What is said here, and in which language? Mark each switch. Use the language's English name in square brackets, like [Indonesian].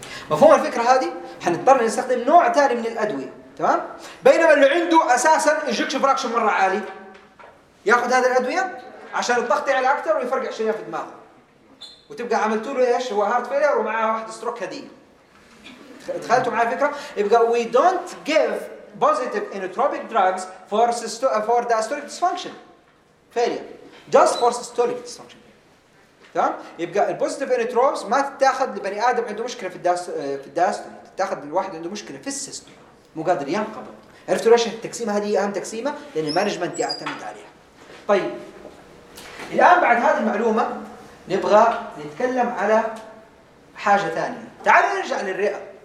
[Arabic] مفهوم الفكرة هذه؟ حنضطر نستخدم نوع ثاني من الأدوية، تمام؟ بينما اللي عنده أساساً إجكشن فراكشن مرة عالي يأخذ هذه الأدوية عشان الضغط يعلى أكثر ويفرقع شيئا في دماغه، وتبقى عملتوا له إيش؟ هو هارت فيلير ومعه واحد ستروك هدية. دخلتوا معي فكرة؟ يبقى [English] we don't give positive inotropic drugs for diastolic dysfunction failure, just for systolic dysfunction. [Arabic] تمام؟ يبقى البوزيتيف انتروبس ما تتاخذ لبني ادم عنده مشكله في الدايستولي، تتاخذ لواحد عنده مشكله في السيستولي مو قادر ينقبض. عرفتوا ليش التقسيمه هذه اهم تقسيمه؟ لان المانجمنت يعتمد عليها. طيب الان بعد هذه المعلومه نبغى نتكلم على حاجه ثانيه. تعالوا نرجع للرئه.